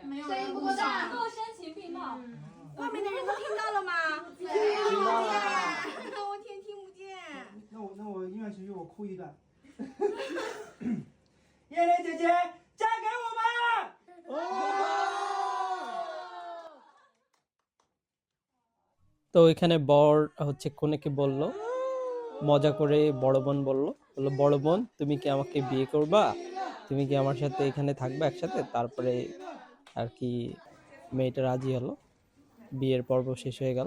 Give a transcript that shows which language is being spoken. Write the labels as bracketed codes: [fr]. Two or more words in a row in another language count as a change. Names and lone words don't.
[zh] 没有声音不够大，够深情并茂。外面的人都听到了吗？听不见，我天，听不见。那我音乐情绪我哭一段。叶蕾姐姐，嫁给我吧。 [bn] তো এখানে বর হচ্ছে কনেকে বলল, মজা করে বড় বোন বললো বড় বোন তুমি কি আমাকে বিয়ে করবা, তুমি কি আমার সাথে এখানে থাকবে একসাথে। তারপরে আর কি মেয়েটা রাজি হলো, বিয়ের পর্ব শেষ হয়ে গেল।